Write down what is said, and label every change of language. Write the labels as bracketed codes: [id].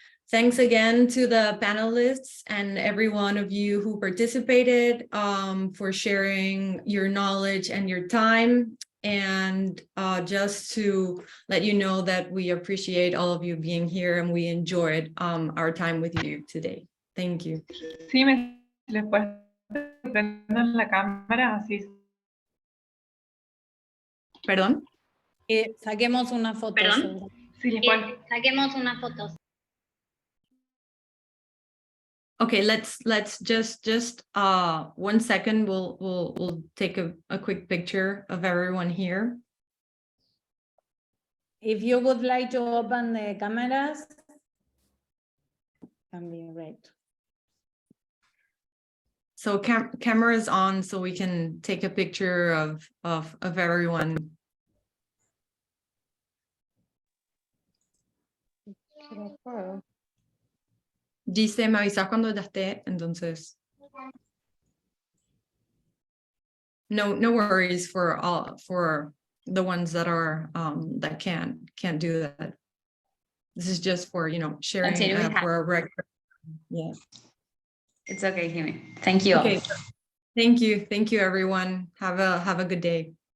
[en] Thanks again to the panelists and every one of you who participated for sharing your knowledge and your time. And just to let you know that we appreciate all of you being here, and we enjoyed our time with you today. Thank you. [es] Sí, les puedo prender la cámara, así. ¿Perdón? Saquemos una foto. ¿Perdón? Sí, les puedo. Saquemos una foto. [en] Okay, let's just 1 second. We'll take a quick picture of everyone here. If you would like to open the cameras, can be right. So camera is on, so we can take a picture of everyone. [es] Dice, me avisas cuando ya esté, entonces. [en] No worries for the ones that are that can't do that. This is just for, sharing for a record. Yeah. It's okay, Jimmy. Thank you. Okay. Thank you everyone. Have a good day.